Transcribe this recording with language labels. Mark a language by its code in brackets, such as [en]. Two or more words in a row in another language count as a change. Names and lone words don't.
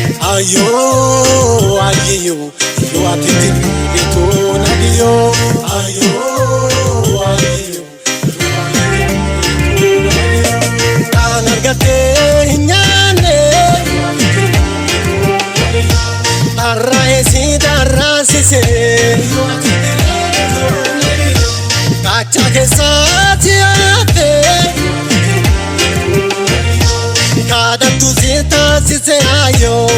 [yo] Ayo, ayeyo, yo ati ti mi le to na di yo. Ayo, ayeyo. [om] Kan argattee hin nyaanne, dharraa eessi dharraasise. Kaachaa keessaati hafe, kaadhattu si taasise aayyo.